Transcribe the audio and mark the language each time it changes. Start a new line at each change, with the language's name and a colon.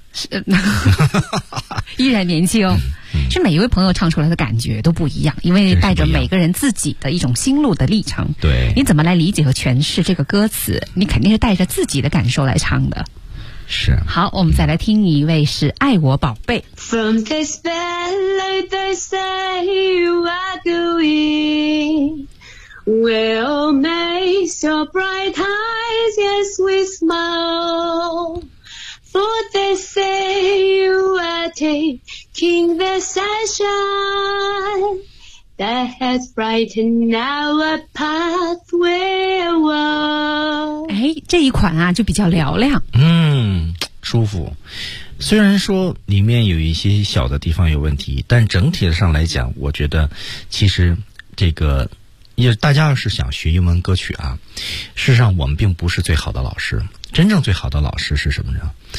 Chinese: 是，依然年轻。是每一位朋友唱出来的感觉都不一样，因为带着每个人自己的一种心路的历程。对，你怎么来理解和诠释这个歌词，你肯定是带着自己的感受来唱的。是，好，我们再来听一位，是爱我宝贝。
English: From this valley they say you are going， We'll make your bright eyes yes we smile， For they say you are taking the sunshine that has brightened our pathway a while。
Chinese: 这一款啊就比较嘹亮，舒服。虽然说里面有一些小的地方有问题，但整体上来讲，我觉得其实这个也，大家要是想学英文歌曲啊，事实上我们并不是最好的老师，真正最好的老师是什么呢？